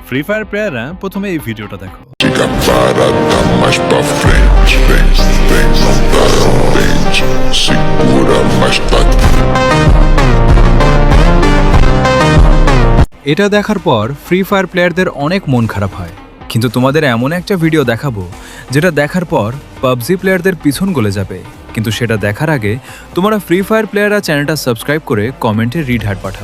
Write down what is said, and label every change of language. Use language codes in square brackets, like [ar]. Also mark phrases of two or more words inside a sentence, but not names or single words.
[bn] ফ্রি ফায়ার প্লেয়াররা প্রথমে এই ভিডিওটা দেখো। [pt] Fica parada mais pra frente, vem, vem, não dá mente, segura mais pra [bn] এটা দেখার পর ফ্রি ফায়ার প্লেয়ারদের অনেক মন খারাপ হয়, কিন্তু তোমাদের এমন একটা ভিডিও দেখাবো যেটা দেখার পর পাবজি প্লেয়ারদের পিছন গলে যাবে। কিন্তু সেটা দেখার আগে তোমরা ফ্রি ফায়ার প্লেয়াররা চ্যানেলটা সাবস্ক্রাইব করে কমেন্টে [en] red heart [bn] পাঠাও।